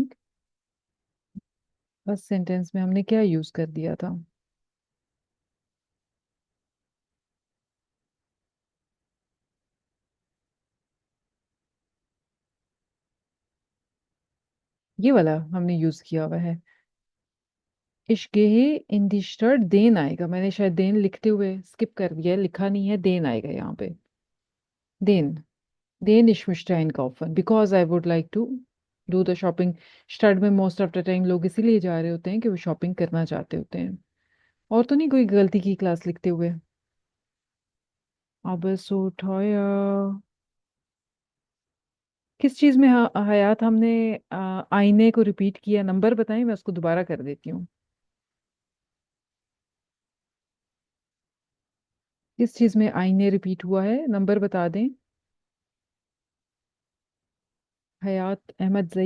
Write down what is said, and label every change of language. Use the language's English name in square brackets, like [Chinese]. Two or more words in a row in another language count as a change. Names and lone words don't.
[Hindi] फर्स्ट सेंटेंस में हमने क्या यूज कर दिया था? ये वाला हमने यूज किया हुआ है। [German] Ich gehe in die Stadt, [Hindi] देन आएगा, मैंने शायद देन लिखते हुए स्किप कर दिया है, लिखा नहीं है, देन आएगा यहाँ पे। देन, [German] den ich möchte einkaufen [English] because I would like to do the shopping। [Hindi] स्टार्ट में [English] most of the time [Hindi] लोग इसीलिए जा रहे होते हैं कि वो शॉपिंग करना चाहते होते हैं, और तो नहीं कोई गलती की क्लास लिखते हुए। [German] अब so teuer, [Hindi] किस चीज में हयात हमने आईने को रिपीट किया? नंबर बताएं, मैं उसको दोबारा कर देती हूँ। किस चीज में आईने रिपीट हुआ है, नंबर बता दें। हयात अहमद जई।